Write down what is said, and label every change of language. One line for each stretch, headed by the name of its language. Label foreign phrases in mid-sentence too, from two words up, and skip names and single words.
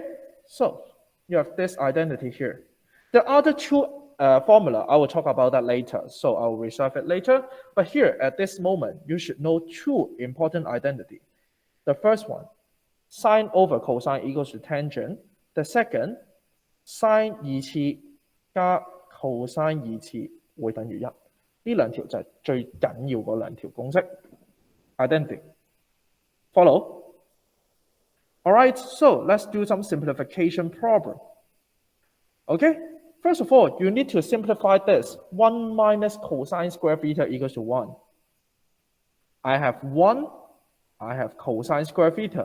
English: So, you have this identity here. The other two formula, I will talk about that later, so I will reserve it later. But here, at this moment, you should know two important identity. The first one, sine over cosine equals to tangent. The second, sine
Cantonese: 二次加 cosine 二次會等於1。呢兩條就係最緊要嗰兩條公式 identity.
English: Follow? Alright, so let's do some simplification problem. Okay, first of all, you need to simplify this. 1 minus cosine square theta equals to 1. I have 1, I have cosine square theta.